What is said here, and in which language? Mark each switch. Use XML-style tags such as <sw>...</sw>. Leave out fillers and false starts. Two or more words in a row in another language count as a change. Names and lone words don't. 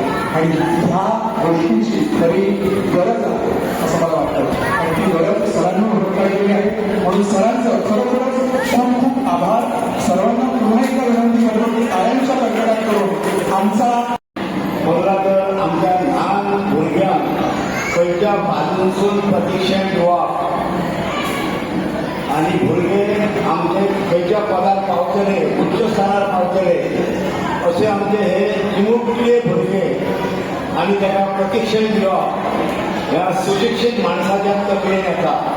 <mr>आणि ह्या गोष्टीची खरी गरज आहे असं मला वाटतं. आणि ती गरज सरांना ओळखलेली आहे. म्हणून सरांचं खरोखरच खूप खूप आभार. सर्वांना पुन्हा एकदा विनंती करतो की टाळ्यांच्या कडकडाट करून आमचा</mr> <kok>मला तर आमच्या लहान भुरग्यांक खंयच्या बाजूनसून प्रशिक्षण दिवप आनी भुरगे आमचे खंयच्या पदार पावतले, उच्च स्थानार पावतले अशे आमचे हे चिमुकले भुरगे आनी ताका प्रशिक्षण दिवप ह्या सुशिक्षीत माणसाच्या तकलेन येता.</kok>